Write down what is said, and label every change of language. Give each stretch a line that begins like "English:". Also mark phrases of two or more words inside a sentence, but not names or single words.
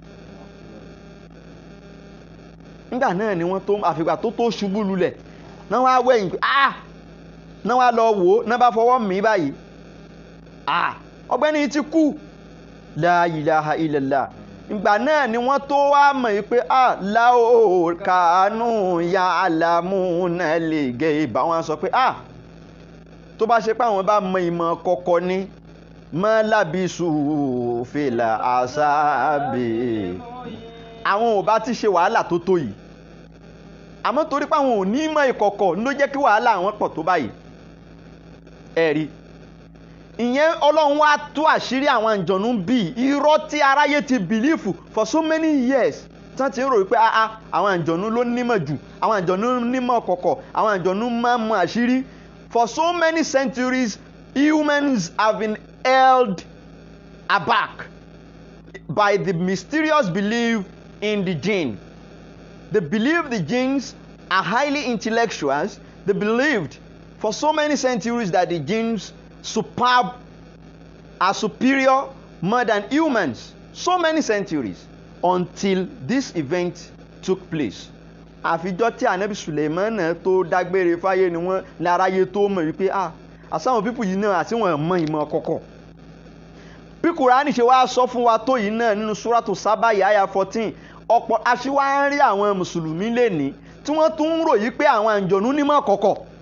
Yoruba: Nígbà náà ni wọ́n tó àfìgbà tó ṣubú lulẹ̀ náà wá wẹ̀yìn pé náà wá lọ wò ó, náà bá fọwọ́ mí báyìí. Ọ̀gbẹ́ni ti kú.
Arabic: لا إله إلا الله.
Yoruba: Ìgbà náà ni wọ́n tó wá mọ̀ yí pé
Arabic: لو كانوا يعلمون الغيب.
Yoruba: Wọ́n sọ pé tó bá ṣe pé àwọn bá mọ ìmọ̀ kọ̀kọ̀ ni
Arabic: ما لبثوا في العذاب,
Yoruba: àwọn ò bá ti ṣe wàhálà tó tó yìí. Àmọ́ torí pé àwọn ò ní ìmọ̀ ìkọ̀kọ̀ ló jẹ́ kí wàhálà àwọn pọ̀ tó báyìí. Ẹ̀rí ìyẹn Ọlọ́run wá tú àṣírí àwọn àǹjọ̀nú bí irọ́ tí aráyé ti bìlífù
English: for so many years
Yoruba: tán ti ń rò wípé àwọn àǹjọ̀nú ló nímọ̀ jù, àwọn àǹjọ̀nú nímọ̀ kọ̀kọ̀, àwọn àǹjọ̀nú máa ń mọ àṣírí.
English: For so many centuries humans have been held aback by the mysterious belief in the jinn. They believe the jinns are highly intellectuals. They believed for so many centuries that the jinns are superior more than humans. So many centuries until this event took place.
Yoruba: Àfijọ́ tí ànábì Sùlẹ́mánà tó dágbére fáyé ni wọ́n láráyé tó mọ̀ wípé àsáwọn pípù yìí náà àti wọn mọ ìmọ̀ kọ̀kọ̀. Bí Kùránì ṣe wá sọ fún wa tó yìí náà nínú Súrátù Sábà àyá 14, ọ̀pọ̀ aṣíwá ń rí àwọn mùsùlùmí lénìí tí wọ́n tún ń ròyìn pé àwọn àǹjọ̀nú nímọ̀ kọ̀kọ̀.